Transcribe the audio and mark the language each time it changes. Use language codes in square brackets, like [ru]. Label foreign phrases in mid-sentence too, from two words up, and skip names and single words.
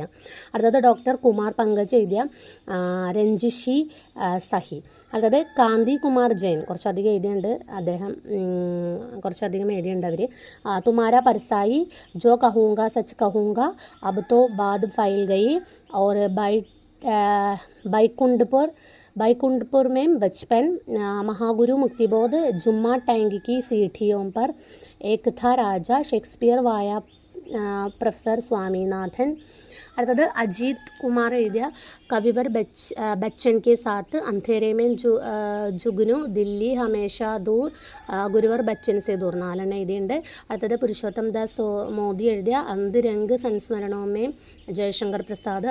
[ml] അടുത്തത് ഡോക്ടർ കുമാർ പങ്കജ് എഴുതിയ രഞ്ജിഷി സഹി. അടുത്തത് കാന്തി കുമാർ ജൈൻ, കുറച്ചധികം എഴുതിയുണ്ട് അദ്ദേഹം, കുറച്ചധികം എഴുതിയുണ്ട് അവർ. തുമാര പരസായി ജോ കഹൂങ്ക സച്ച് കഹൂങ്ക അബ് തോ ബാദ് ഫൈൽ ഗയി और बैकुंठपुर में बचपन महागुरु मुक्तिबोध जुम्मा टैंक की सीढ़ियों पर एक था राजा शेक्सपियर वाया प्रोफेसर स्वामीनाथन. അടുത്തത് അജിത് കുമാർ എഴുതിയ കവിവർ ബച്ചൻ കെ സാത്ത് അന്ധേരെ മേം ജുഗ്നു ദില്ലി ഹമേഷ ദൂർ ഗുരുവർ ബച്ചൻ സെ ദൂർ 4 എഴുതിയുണ്ട്. അടുത്തത് പുരുഷോത്തം ദാസ് മോദി എഴുതിയ അന്തരംഗ് സംസ്മരണോമേം ജയശങ്കർ പ്രസാദ്.